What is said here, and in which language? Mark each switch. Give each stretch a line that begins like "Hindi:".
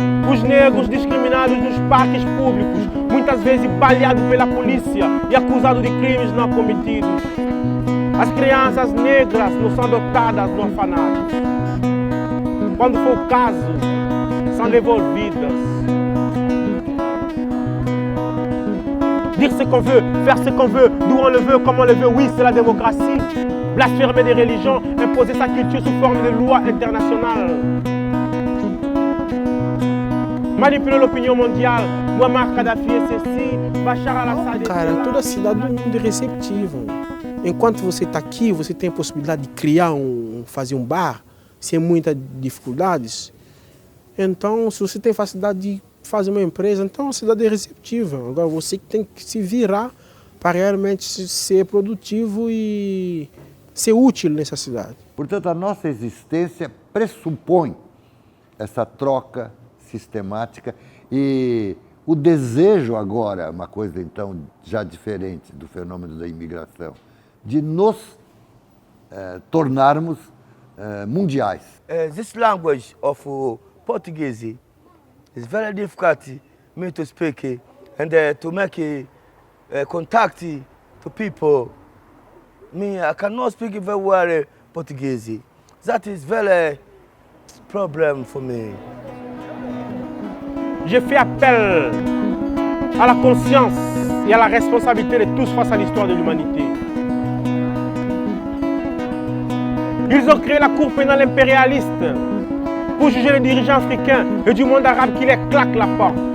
Portuguese: Os negros discriminados nos parques públicos, muitas vezes baleados pela polícia e acusados de crimes não cometidos. As crianças negras não são adotadas no orfanato. Quando for o caso, são devolvidas.
French: Dire ce qu'on veut, faire ce qu'on veut, d'où on le veut, comme on le veut, oui, c'est la démocratie. Blasphémer des religions, imposer sa culture sous forme de loi internationale. Manipuler l'opinion mondiale, Muammar Gaddafi e Sisi, Bashar al-Assad...
Portuguese: Cara, toda a cidade do mundo é receptiva. Enquanto você está aqui, você tem a possibilidade de criar fazer um bar, sem muitas dificuldades. Então, se você tem facilidade de fazer uma empresa, então a cidade é receptiva. Agora você tem que se virar para realmente ser produtivo e ser útil nessa cidade. Portanto, a nossa existência pressupõe essa troca sistemática e o desejo agora, uma coisa então já diferente do fenômeno da imigração, de nos tornarmos mundiais.
English: This language of Portuguese is very difficult me to speak and to make contact to people. I cannot speak very well Portuguese. That is very problem for me.
French: Je fais appel à la conscience et à la responsabilité de tous face à l'histoire de l'humanité. Ils ont créé la Cour pénale impérialiste pour juger les dirigeants africains et du monde arabe qui les claquent la porte.